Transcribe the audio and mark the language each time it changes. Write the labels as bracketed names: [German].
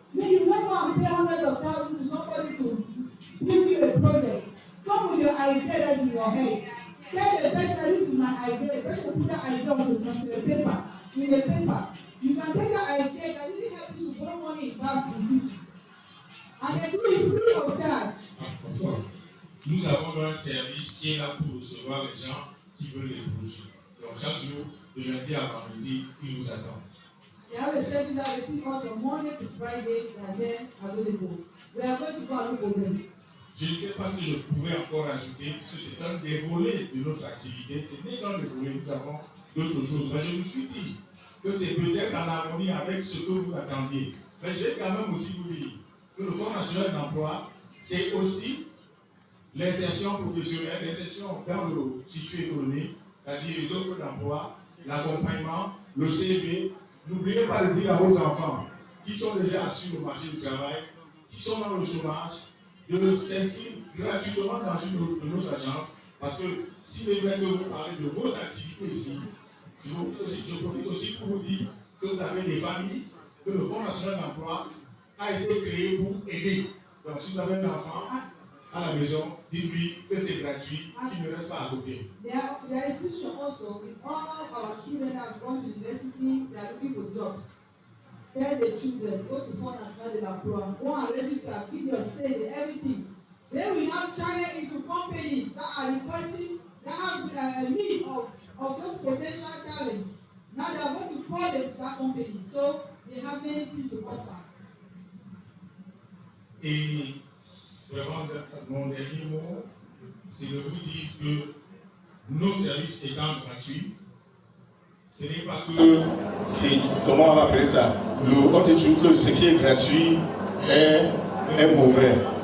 [English] You don't want to pay hundreds of thousands to somebody to give you a project. Come with your idea that's in your head. Tell the person, this is my idea. The person will put that idea on the paper, in a paper. You can take that idea that really help you to borrow money in banks to do. And they do it free of charge. Of course. [French] Nous avons un service qui est là pour recevoir les gens qui veulent les projets. Donc chaque jour, de lundi à vendredi, ils nous attendent. [English] We have a service that receives us from Monday to Friday and then available. We are going to go and look for them. [French] Je ne sais pas si je pouvais encore ajouter, parce que c'est un des volets de notre activité. Ce n'est qu'un des volets, nous avons d'autres choses. Mais je me suis dit que c'est peut-être en harmonie avec ce que vous attendiez. Mais je vais quand même aussi vous dire que le Fonds national d'emploi, c'est aussi l'insertion professionnelle, l'insertion dans le circuit économique, c'est-à-dire les offres d'emploi, l'accompagnement, le CV. N'oubliez pas de dire à vos enfants qui sont déjà sur le marché du travail, qui sont dans le chômage, de s'inscrire gratuitement dans une de nos agences, parce que si vous voulez que vous parlez de vos activités ici, je profite aussi pour vous dire que vous avez des familles, que le Fonds national d'emploi a été créé pour aider. Donc, si vous avez un enfant à la maison, dites-lui que c'est gratuit, qu'il ne reste pas à côté. [English] There is issue also with all our children that have gone to university, they are looking for jobs. Tell the children, go to Fonds national de l'emploi, go and register, give your saving, everything. They will now channel into companies that are requesting, that have need of those potential talents. Now they are going to call that company, so they have many things to offer. [French] Et vraiment, mon dernier mot, c'est de vous dire que nos services étant gratuits, ce n'est pas que c'est, comment on va appeler ça, on dit toujours que ce qui est gratuit est mauvais.